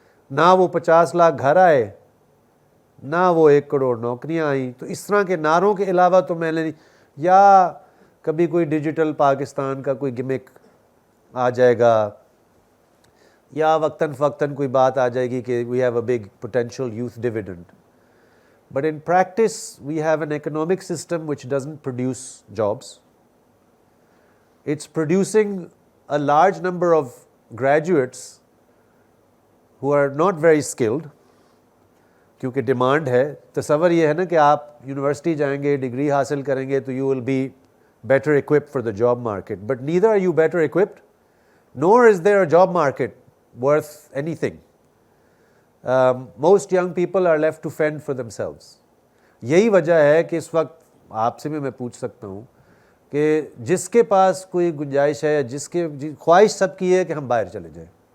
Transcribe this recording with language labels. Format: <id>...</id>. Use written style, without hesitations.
<ur>نہ وہ 50 لاکھ گھر آئے, نہ وہ 1 کروڑ نوکریاں آئیں. تو اس طرح کے نعروں کے علاوہ تو میں نے, یا کبھی کوئی ڈیجیٹل پاکستان کا کوئی گمک آ جائے گا, یا وقتاً فوقتاً کوئی بات آ جائے گی کہ</ur> <en>We have a big potential youth dividend. But in practice we have an economic system which doesn't produce jobs. It's producing a large number of graduates who are not very skilled,</en> <ur>کیونکہ demand ہے. تصور یہ ہے نا کہ آپ university جائیں گے, ڈگری حاصل کریں گے تو</ur> <en>You will be better equipped for the job market, but neither are you better equipped, nor is there a job market worth anything. Most young people are left to fend for themselves.</en> <ur>یہی وجہ ہے کہ اس وقت آپ سے بھی میں پوچھ سکتا ہوں کہ جس کے پاس کوئی گنجائش ہے, جس کے خواہش سب کی ہے کہ ہم باہر چلے جائیں.</ur>